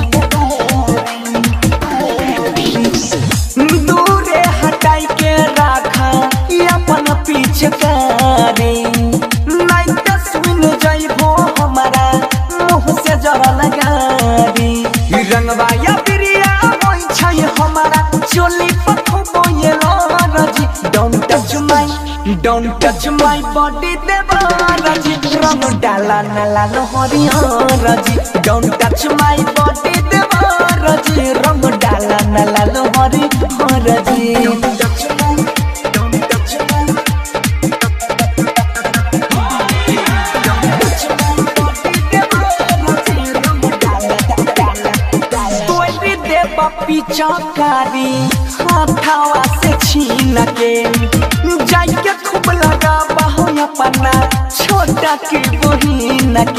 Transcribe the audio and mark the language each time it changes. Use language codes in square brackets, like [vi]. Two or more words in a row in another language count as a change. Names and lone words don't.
[anp] दूरे हटाई के राखा अपन पिचकारी, नहीं ते सुन जाइबो हमारा मुँह से जरा लगारी। रंगवा या प्रिया होई छै हमारा चोली पठबो ये राजी। [en] Don't touch my body [anp] देवर जी, रंग डाला न लाल हरिहर जी। [en] Don't touch my body [anp] देवर जी, रंग डाला न लाल हरिहर जी। पिचकारी हाथावा से छीन के जाके खूब लगा बाहो अपना छोटा की बहिन के।